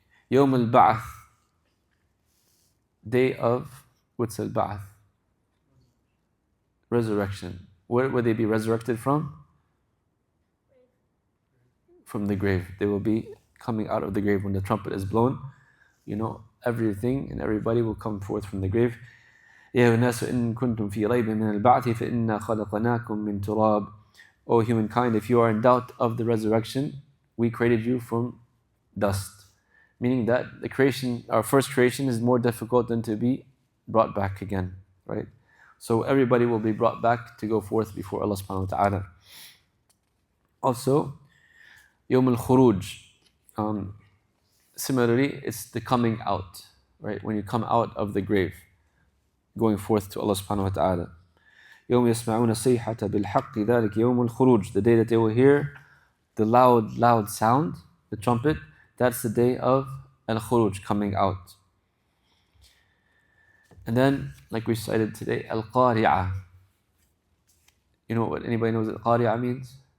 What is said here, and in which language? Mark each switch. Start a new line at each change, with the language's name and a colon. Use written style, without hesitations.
Arabic: يوم البعث,
English: day of, what's al-ba'ath? Resurrection. Where will they be resurrected from? From the grave. They will be coming out of the grave when the trumpet is blown. Everything and everybody will come forth from the grave.
Arabic: يا الناس إن كنتم في ريب من البعث فإنا خلقناكم من تراب.
English: O humankind, if you are in doubt of the resurrection, we created you from dust. Meaning that our first creation is more difficult than to be brought back again, right? So everybody will be brought back to go forth before Allah subhanahu wa ta'ala. Also, Yawm al-Khuruj. Similarly, it's the coming out, right? When you come out of the grave, going forth to Allah subhanahu wa ta'ala.
Arabic: يوم يسمعون الصيحة بالحق ذلك يوم الخروج.
English: The day that they will hear the loud sound, the trumpet, that's the day of al-Khuruj, coming out. And then, like we cited today, al-Qari'ah. You know what anybody knows what al-Qari'ah means?